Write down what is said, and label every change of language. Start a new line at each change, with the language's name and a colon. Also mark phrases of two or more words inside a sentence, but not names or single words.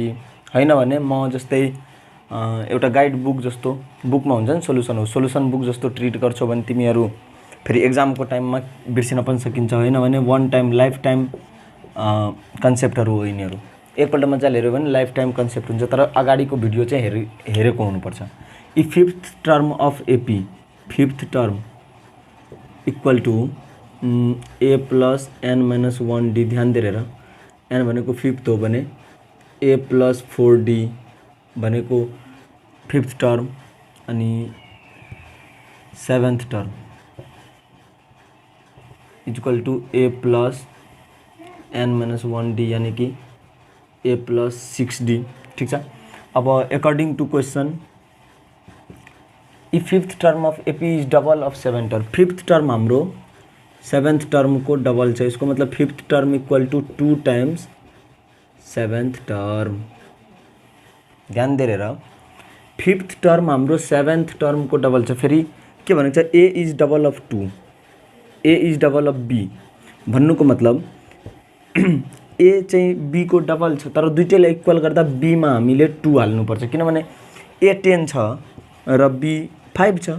Nepali: होइन भने म जस्तै एउटा
English: guide book
Nepali: जस्तो, बुकमा हुन्छ नि सोल्युसन हो,
English: solution book
Nepali: जस्तो ट्रिट गर्छौ भने तिमीहरू फेरि एक्जामको टाइममा बिर्सिन पनि सकिन्छ। होइन भने
English: one time life time
Nepali: कन्सेप्टहरू हो यिनीहरू। एकपल्ट मजाले हेऱ्यो भने
English: life time concept
Nepali: हुन्छ, तर अगाडिको भिडियो चाहिँ हेरेको हुनुपर्छ।
English: E fifth term of AP, fifth term equal to A plus N minus 1D.
Nepali: ध्यान दिएर हेर, N भनेको फिफ्थ हो भने
English: A plus 4D
Nepali: भनेको
English: fifth term
Nepali: अनि
English: seventh term equal to A plus N minus 1D
Nepali: यानी कि
English: A plus 6D.
Nepali: ठीक छ।
English: अब according to question, E fifth term of AP is double of seventh term. fifth term
Nepali: हाम्रो
English: seventh term
Nepali: को डबल छ।
Hindi: इसको मतलब
English: fifth term equal to 2 times seventh term.
Nepali: ध्यान दिएर हेर,
English: fifth term
Nepali: हाम्रो
English: seventh term
Nepali: को डबल छ। फेरि के भनेको छ,
English: A is double of 2, A is double of B
Nepali: भन्नुको मतलब ए चाहिँ बी को डबल छ, तर दुईटैलाई इक्वल गर्दा बी मा हामीले 2 हाल्नुपर्छ, किनभने ए 10 छ र बी 5 छ।